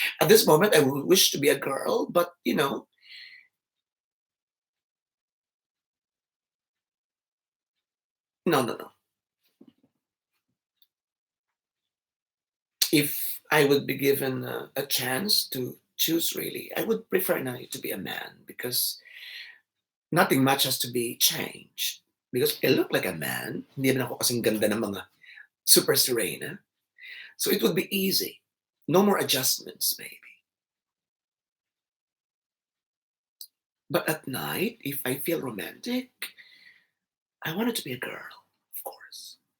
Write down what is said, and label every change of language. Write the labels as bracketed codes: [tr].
[en] At this moment, I would wish to be a girl, but no, no, no. If I would be given a chance to choose, really, I would prefer now to be a man because nothing much has to be changed. Because I look like a man, [tl] hindi naman ako kasing ganda ng mga super Serena. [en] So it would be easy. No more adjustments, maybe. But at night, if I feel romantic, I want it to be a girl, of course.